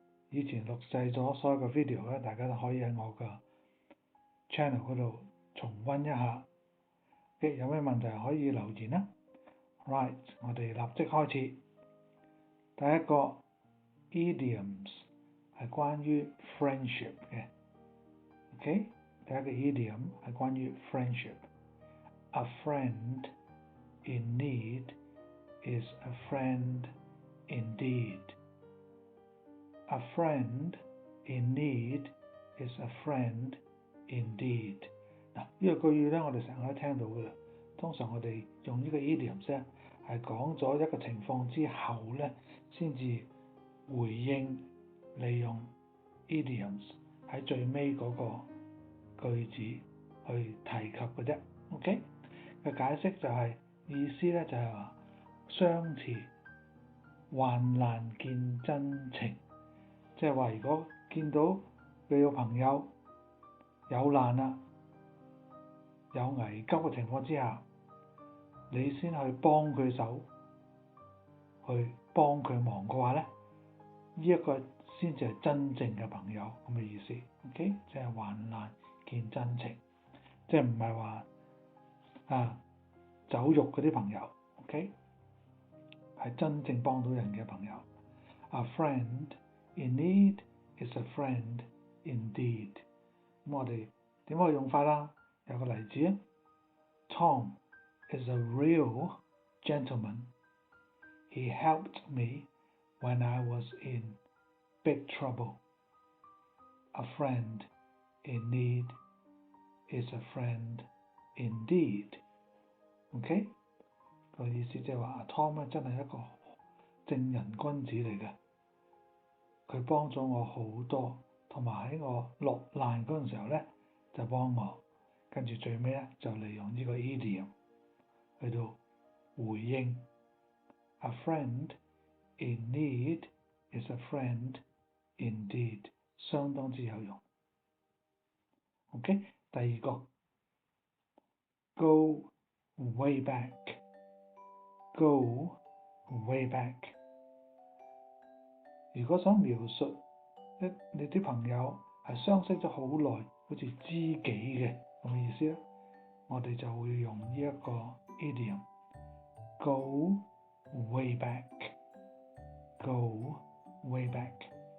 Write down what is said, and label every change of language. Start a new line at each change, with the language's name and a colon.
Cantonese: 以前錄製咗所有嘅 video 咧，大家都可以喺我嘅 channel 嗰度重溫一下。有咩問題可以留言啦。Right，我哋立即開始。第一個 idioms 係關於 friendship 嘅。
English: OK，
Cantonese: 第一個 idiom 係關於 friendship。
English: A friend in need is a friend indeed。A friend in need is a friend indeed。
Cantonese: 嗱，呢個句語咧，我哋成日都聽到㗎啦。通常我哋用呢個 idioms 咧，係講咗一個情況之後咧，先至回應利用 idioms 喺最尾嗰個句子去提及嘅啫。 OK，嘅解釋就係意思咧，就係話相持患難見真情。即係話，如果見到你個朋友有難啦、有危急嘅情況之下，你先去幫佢手，去幫佢忙嘅話咧，呢一個先至係真正嘅朋友咁嘅意思。 OK，即係患難見真情，即係唔係話酒肉嗰啲朋友。 OK，係真正幫到人嘅朋友。
English: A friend in need is a friend indeed。
Cantonese: 咁我哋點可以用法啦？有個例子啊
English: ，Tom is a real gentleman. He helped me when I was in big trouble. A friend in need is a friend indeed。
Cantonese: OK， 個意思即係話 Tom 咧真係一個正人君子嚟嘅。佢幫咗我好多，同埋喺我落難嗰陣時候咧，就幫我，跟住最尾咧就利用呢個 idiom 去到回應。
English: A friend in need is a friend indeed，
Cantonese: 相當之有用。
English: OK，
Cantonese: 第二個
English: go way back。Go way back。
Cantonese: 如果想描述你啲朋友係相識咗好耐，好似知己嘅咁嘅意思咧，我哋就會用呢一個 idiom
English: go way back。Go way back。